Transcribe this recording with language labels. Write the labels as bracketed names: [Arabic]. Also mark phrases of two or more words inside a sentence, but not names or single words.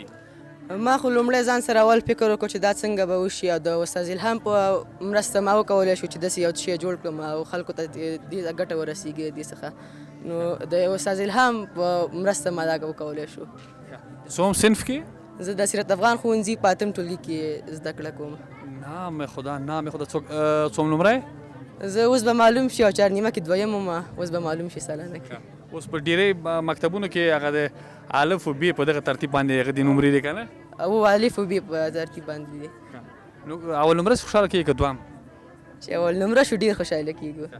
[Pashto] ما خو لومړی ځان سره اول فکر وکړو چې دا څنګه به وشي او د استاد الهام په مرسته ما وکولی شو چې داسې یو شی جوړ کړم او خلکو ته دې ګټه ورسېږي دې څخه. نو د استاد الهام په مرسته ما دا وکولی شو. څوم صنف کې؟ زه د سیرت افغان ښوونځي په اتم ټولګي کې زده کړه کوم. [Persian] نام خدا، نام خدا. [Pashto] څوم نمری؟ زه اوس به معلوم شي او چهارنیمه کې دویم وم، اوس به معلوم شي سالانه کې. اوس په ډېری مکتبونو کې هغه د الف و ب په دغه ترتیب باندې هغه د نمرې دی که نه؟ او الف و ب په ترتیب باندې دي. نو اول نمره خوشحاله کېږي که دوهم؟ چې اول نمره شو ډېر خوشحاله کېږو.